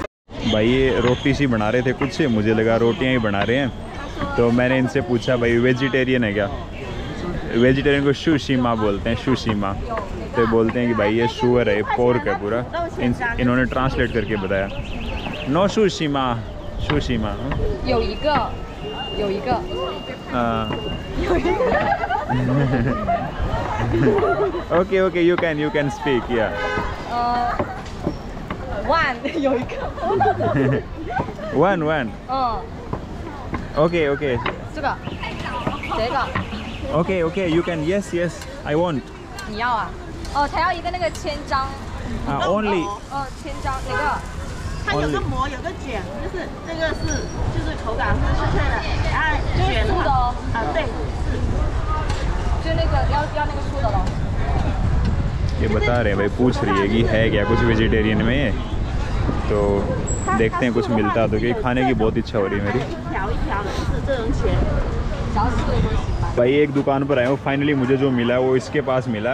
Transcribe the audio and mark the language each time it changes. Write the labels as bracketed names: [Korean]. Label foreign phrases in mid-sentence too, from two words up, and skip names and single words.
[Hindi] भाई ये रोटी सी बना रहे थे कुछ से, मुझे लगा रोटियाँ ही बना रहे हैं। तो मैंने इनसे पूछा भाई वेजिटेरियन है क्या? वेजिटेरियन को शुशीमा बोलते हैं, शुशीमा। तो बोलते हैं कि भाई ये शुअर है, पोर्क है पूरा। इन्होंने ट्रांसलेट करके बताया, नो शुशीमा, शुशीमा। [English] okay okay, you can speak ya. one okay okay you can yes I want [Chinese] 你要啊？哦，他要一个那个千张。 [English] only [Chinese] 千张哪个？它有个膜，有个卷，就是这个就是口感是脆脆的，然后卷素的哦。对，就那个要那个素的咯。 [Hindi] ये बता रहे हैं भाई, पूछ रही है कि है क्या कुछ वेजिटेरियन में, तो देखते हैं कुछ मिलता है तो, क्योंकि खाने की बहुत इच्छा हो रही है मेरी। भाई एक दुकान पर आया हूँ, फाइनली मुझे जो मिला है वो इसके पास मिला।